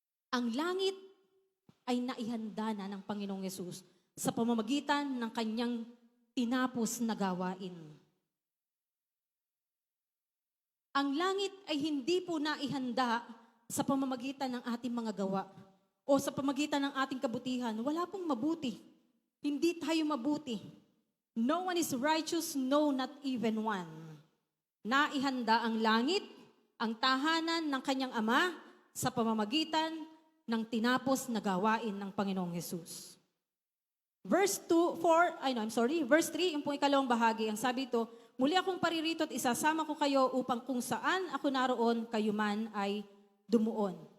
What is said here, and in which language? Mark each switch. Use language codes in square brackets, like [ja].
[tl] Ang langit ay naihanda na ng Panginoong Hesus sa pamamagitan ng kanyang tinapos na gawain. Ang langit ay hindi po naihanda sa pamamagitan ng ating mga gawa o sa pamamagitan ng ating kabutihan. Wala pong mabuti. Hindi tayo mabuti. [en] No one is righteous, no, not even one. [tl] Naihanda ang langit, ang tahanan ng kanyang Ama sa pamamagitan ng tinapos na gawain ng Panginoong Hesus. Verse 3, yung pong ikalawang bahagi, ang sabi ito, muli akong paririto at isasama ko kayo upang kung saan ako naroon, kayo man ay dumuon.